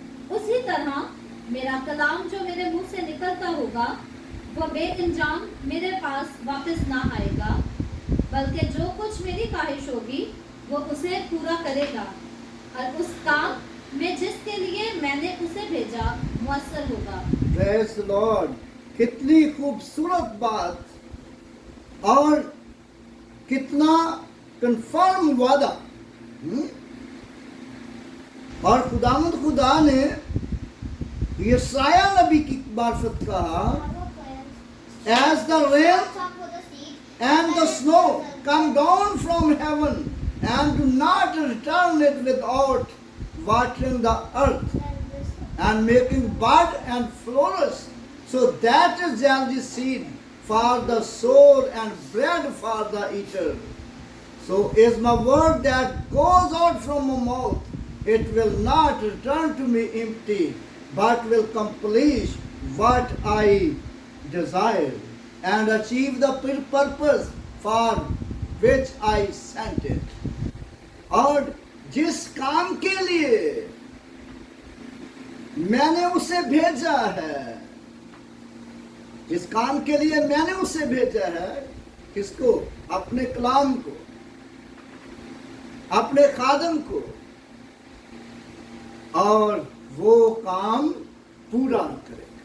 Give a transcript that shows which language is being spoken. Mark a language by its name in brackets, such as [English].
[Hindi] उसी तरह मेरा कलाम जो मेरे मुंह से निकलता होगा वो बेइंजाम मेरे पास वापस ना आएगा, बल्कि जो कुछ मेरी ख्वाहिश होगी वो उसे पूरा करेगा और उस काम में जिसके लिए मैंने उसे भेजा मुअस्सर होगा। [English] Praise the Lord. [Hindi] कितनी खूबसूरत बात और कितना कंफर्म वादा। और खुदावंद खुदा ने यशाया नबी की मार्फत कहा, [English] as the rain and the snow come down from heaven and do not return it without watering the earth and making bud and flourish, so that is healthy seed for the sower and bread for the eater. So is my word that goes out from my mouth, it will not return to me empty, but will accomplish what I desire and achieve the purpose for which I sent it. [Hindi] और जिस काम के लिए मैंने उसे भेजा है, जिस काम के लिए मैंने उसे भेजा है, किसको? अपने कलाम को, अपने खादम को, और वो काम पूरा करेगा।